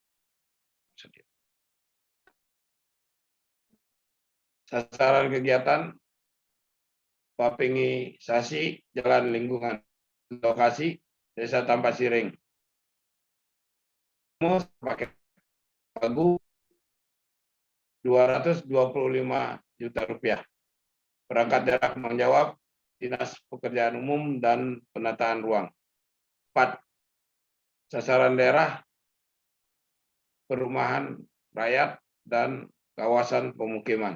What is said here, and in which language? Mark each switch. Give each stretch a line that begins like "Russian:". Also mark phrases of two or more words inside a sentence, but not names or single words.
Indonesian: Sasaran kegiatan papingisasi jalan lingkungan. Lokasi Desa Tampasiring. Pakai pagu 225 juta rupiah. Perangkat daerah penanggung jawab Dinas Pekerjaan Umum dan Penataan Ruang. 4. Sasaran daerah perumahan rakyat dan kawasan pemukiman.